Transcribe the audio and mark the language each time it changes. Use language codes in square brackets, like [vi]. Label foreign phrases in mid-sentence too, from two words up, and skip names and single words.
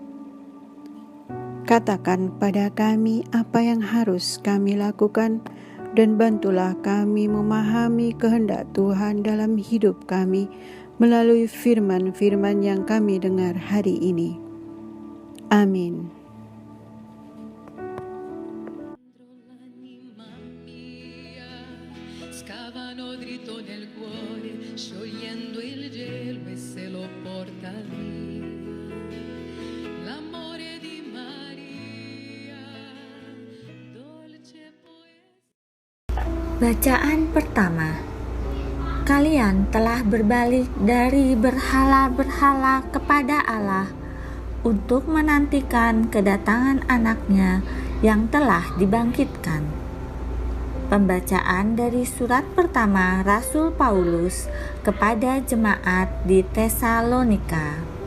[id] Katakan pada kami apa yang harus kami lakukan, dan bantulah kami memahami kehendak Tuhan dalam hidup kami melalui firman-firman yang kami dengar hari ini. Amin. [it] Scavano dritto nel cuore, sciogliendo il gelo e se lo porta via. L'amore di Maria, dolce poesia. [id] Bacaan pertama. Kalian telah berbalik dari berhala-berhala kepada Allah untuk menantikan kedatangan anaknya yang telah dibangkitkan. Pembacaan dari surat pertama Rasul Paulus kepada jemaat di Tesalonika.